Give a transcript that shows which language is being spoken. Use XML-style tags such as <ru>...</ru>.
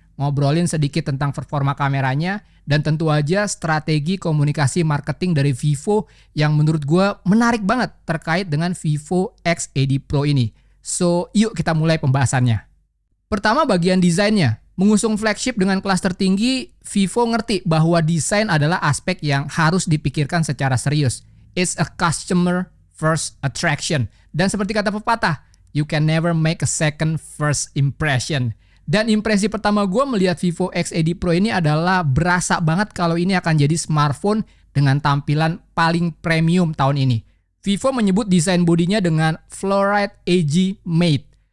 <id>Ngobrolin sedikit tentang performa kameranya dan tentu aja strategi komunikasi marketing dari Vivo yang menurut gue menarik banget terkait dengan Vivo X80 Pro ini. So, yuk kita mulai pembahasannya. Pertama bagian desainnya. Mengusung flagship dengan kelas tertinggi, Vivo ngerti bahwa desain adalah aspek yang harus dipikirkan secara serius.</id> <en>It's a customer first attraction.</en> <id>Dan seperti kata pepatah,</id> <en>you can never make a second first impression.</en> <id>Dan impresi pertama gue melihat Vivo X80 Pro ini adalah berasa banget kalau ini akan jadi smartphone dengan tampilan paling premium tahun ini. Vivo menyebut desain bodinya dengan Fluorite AG Matte.</id>